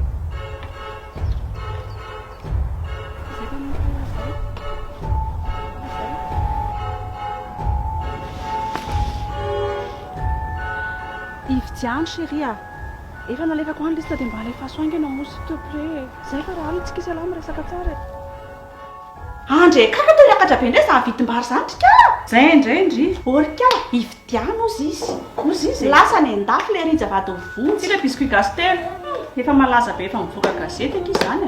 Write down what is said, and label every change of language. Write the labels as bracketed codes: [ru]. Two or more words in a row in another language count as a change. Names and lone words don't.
[mg] Zay fa nifaya zay. Ividiano chérie a. Efa nalefako any lista dia mba alefa soangy ianao moa [fr] s'il te plaît. [mg] Zay fa raha alina tsika izy alama resaka tsara. Andre kaka toy akatra be indray zany vidim-bary zany trika. Zay indray Orika ividiano ozy izy. Ozy izy lasa ny andafy le rija vadiny vonjy. Tsy le biscuit gastel. Efa malaza be efa mivoaka gazety aky izany a.